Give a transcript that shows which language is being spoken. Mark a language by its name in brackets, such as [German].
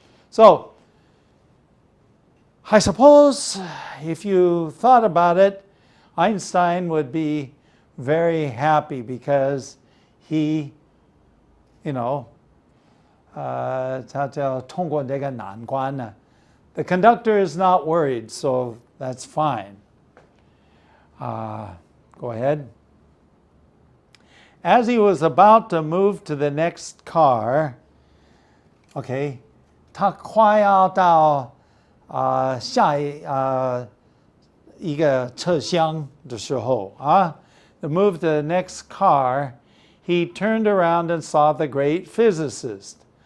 [English] So, I suppose if you thought about it, Einstein would be very happy because he you know, [Chinese] 他叫通过这个难关呢。 [English] The conductor is not worried, so that's fine. Go ahead. As he was about to move to the next car, okay, [Chinese] 他快要到下一个车厢的时候 [English] to move to the next car, he turned around and saw the great physicist.